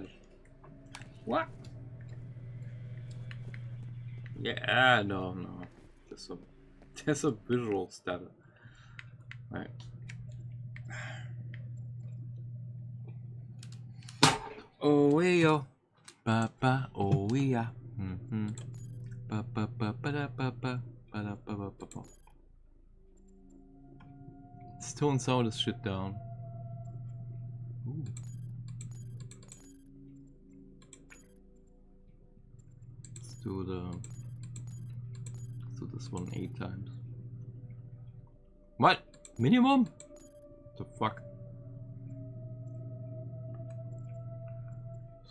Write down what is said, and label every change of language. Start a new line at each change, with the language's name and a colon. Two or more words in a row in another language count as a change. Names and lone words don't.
English: What? Yeah, no. There's some visual stutter. Right. Oh yeah, ba ba oh yeah. Ba ba ba ba da ba ba ba da ba ba ba ba. Let's tone some of this shit down. Ooh. Let's do this one 8 times. What? Minimum? The fuck?